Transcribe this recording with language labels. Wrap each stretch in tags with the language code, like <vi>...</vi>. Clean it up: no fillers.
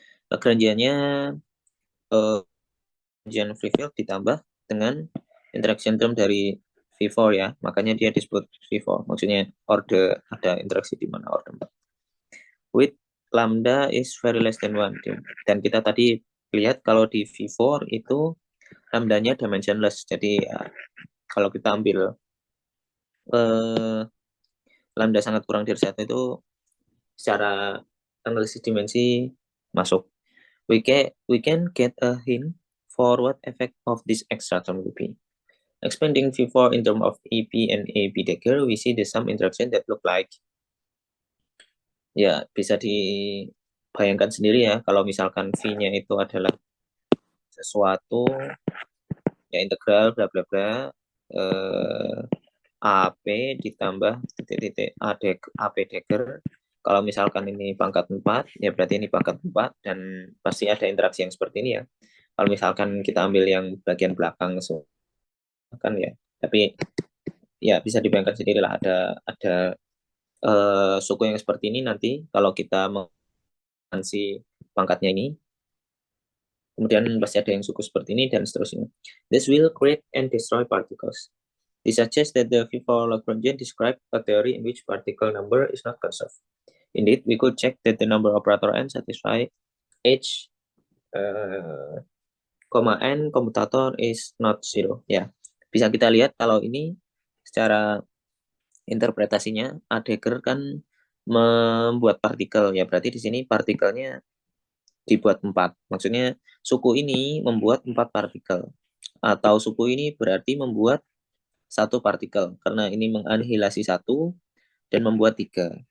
<id>Lagrangiannya Lagrangian free field ditambah dengan interaction term dari V4 ya, makanya dia disebut V4. Maksudnya order, ada interaksi di mana order 4.</id> <en>With lambda is very less than 1.</en> <id>Dan kita tadi lihat kalau di V4 itu lambdanya dimensionless. Jadi ya, kalau kita ambil lambda sangat kurang dari 1 itu secara analisis dimensi masuk.</id> <en>We can get a hint for what effect of this extra term will be. Expanding V4 in terms of EP and AB dagger, we see the some interaction that look like.</en> <id>Ya, bisa dibayangkan sendiri ya, kalau misalkan V-nya itu adalah sesuatu, ya integral bla bla bla, AP ditambah titik-titik AP dagger. Kalau misalkan ini pangkat 4, ya berarti ini pangkat 4, dan pasti ada interaksi yang seperti ini ya. Kalau misalkan kita ambil yang bagian belakang, kan ya. Tapi ya bisa dibayangkan sendiri lah, ada suku yang seperti ini nanti kalau kita mengansi pangkatnya ini. Kemudian pasti ada yang suku seperti ini, dan seterusnya.</id> <en>This will create and destroy particles. This suggests that the V4 Lagrangian describe a theory in which particle number is not conserved. Indeed, we could check that the number operator n satisfy h, n commutator is not zero.</en> <id>Ya, bisa kita lihat kalau ini secara interpretasinya Heidegger kan membuat partikel ya, berarti di sini partikelnya dibuat 4. Maksudnya suku ini membuat 4 partikel, atau suku ini berarti membuat 1 partikel, karena ini menganihilasi 1 dan membuat 3.</id>